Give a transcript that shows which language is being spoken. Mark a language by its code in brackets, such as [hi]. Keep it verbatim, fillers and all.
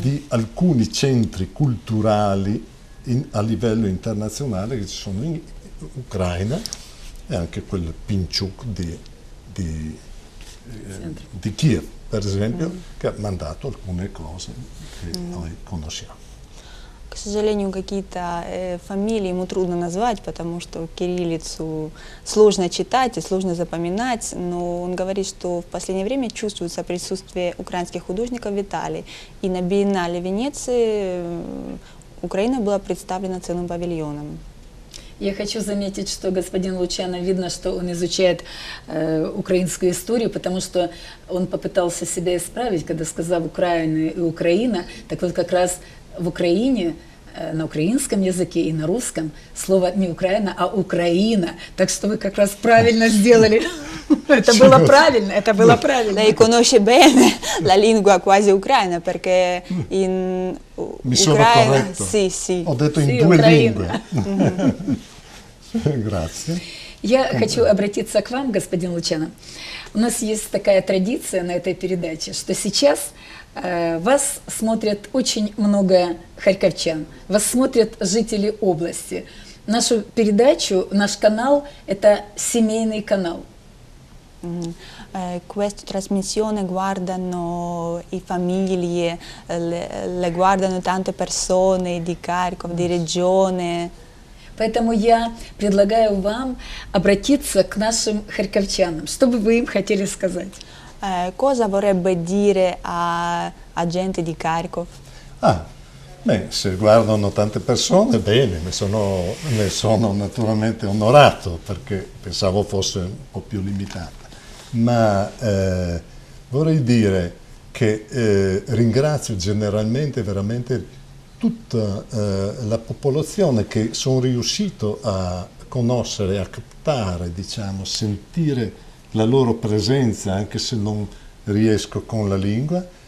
[it] di alcuni centri culturali in, a livello internazionale che ci sono in Ucraina, e anche quel Pinchuk di, di, eh, di Kiev, per esempio, mm. che ha mandato alcune cose che mm. noi conosciamo. [ru] К сожалению, какие-то э, фамилии ему трудно назвать, потому что кириллицу сложно читать и сложно запоминать, но он говорит, что в последнее время чувствуется присутствие украинских художников в Италии. И на биеннале Венеции э, Украина была представлена целым павильоном. Я хочу заметить, что господин Лучано, видно, что он изучает э, украинскую историю, потому что он попытался себя исправить, когда сказал «Украина» и «Украина», так вот как раз в Украине, э, на украинском языке и на русском слово не «Украина», а «Украина». Так что вы как раз правильно сделали. Это было правильно, это было правильно. [it] Lei conosce bene la lingua quasi ucraina, perché in Ucraina... Sì, sì. Ho detto in due lingue. Grazie. [ru] Я хочу обратиться к вам, господин Лучано. У нас есть такая традиция на этой передаче, что сейчас э, вас смотрят очень много харьковчан, вас смотрят жители области. Нашу передачу, наш канал – это семейный канал. Mm-hmm. [it] Eh, questa trasmissione guardano le famiglie, le, le guardano tante persone di Kharkov, di regione. [ru] Поэтому я предлагаю вам обратиться к нашим харьковчанам. Что бы вы им хотели сказать? [it] Eh, cosa vorrebbe dire a, a gente di Kharkov? Ah, beh, se guardano tante persone, bene, ne sono, ne sono naturalmente onorato, perché pensavo fosse un po' più limitata. Ma eh, vorrei dire che eh, ringrazio generalmente veramente tutta eh, la popolazione che sono riuscito a conoscere, a captare, diciamo, sentire la loro presenza, anche se non riesco con la lingua,